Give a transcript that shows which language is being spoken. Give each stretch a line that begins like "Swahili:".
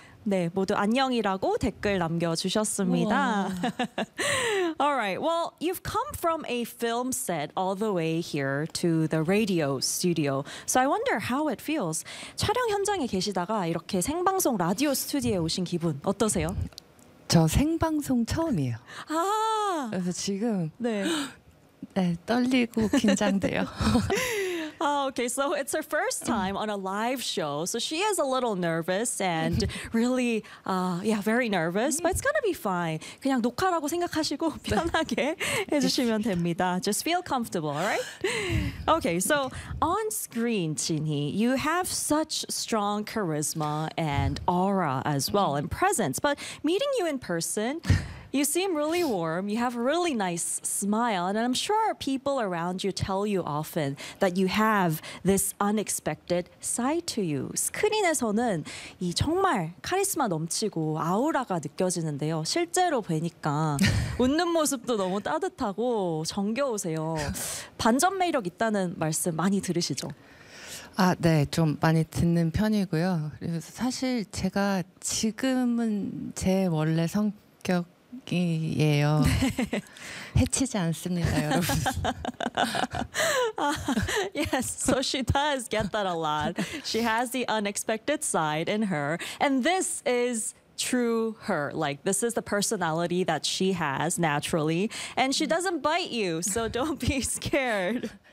Korean: 네, 모두 안녕이라고 댓글 남겨주셨습니다.
English: All right, well, you've come from a film set all the way here to the radio studio. So I wonder how it feels.
Korean: 촬영 현장에 계시다가 이렇게 생방송 라디오 스튜디오에 오신 기분 어떠세요? 저 생방송 처음이에요. 아, 그래서 지금 네, 네 떨리고 긴장돼요.
English: Oh, okay, so it's her first time on a live show, so she is a little nervous and really, yeah, very nervous, but it's gonna be fine.
Korean: 그냥 녹화라고 생각하시고 편하게 해주시면 됩니다.
English: Just feel comfortable, all right? Okay, so on screen, 진희, you have such strong charisma and aura as well and presence, but meeting you in person, you seem really warm, you have a really nice smile, and I'm sure people around you tell you often that you have this unexpected side to you.
Korean: 스크린에서는 이 정말 카리스마 넘치고 아우라가 느껴지는데요. 실제로 보니까 웃는 모습도 너무 따뜻하고 정겨우세요. 반전 매력 있다는 말씀 많이 들으시죠? 아, 네, 좀 많이 듣는 편이고요. 그래서 사실 제가 지금은 제 원래 성격 예요. 해치지 않습니다, 여러분.
English: Yes, so she does get that a lot. She has the unexpected side in her, and this is true her. Like, this is the personality that she has naturally, and she doesn't bite you, so don't be scared.